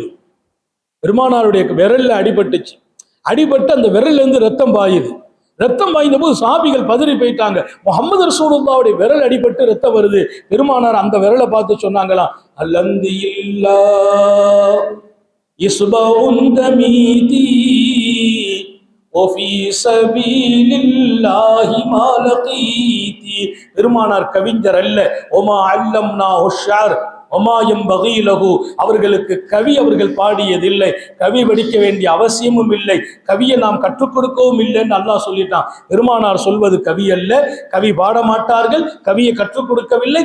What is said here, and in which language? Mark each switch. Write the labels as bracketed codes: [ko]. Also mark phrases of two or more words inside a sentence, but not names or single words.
[ta] பெருமானாருடைய விரல்ல அடிபட்டுச்சு, அடிபட்டு அந்த விரல்ல இருந்து ரத்தம் பாயுது. ரத்தம் பாய்ந்த போது சாபிகள் பதறி போயிட்டாங்க. முஹம்மது ரசூலுல்லாஹ்வுடைய விரல் அடிபட்டு ரத்தம் வருது. பெருமானார் அந்த விரலை பார்த்து சொன்னாங்களாம், [ar] هل أنت إلا إصبع دميت وفي سبيل الله ما لقيت. [ta] பெருமானார் கவிஞர் அல்ல. [ar] وما علمناه الشعر وما ينبغي له, [ta] அவர்களுக்கு கவி அவர்கள் பாடியதில்லை, கவி படிக்க வேண்டிய அவசியமும் இல்லை, கவியை நாம் கற்றுக் கொடுக்கவும் இல்லைன்னு அல்லாஹ் சொல்லிட்டான். பெருமானார் சொல்வது கவி அல்ல, கவி பாட மாட்டார்கள், கவியை கற்றுக் கொடுக்கவில்லை.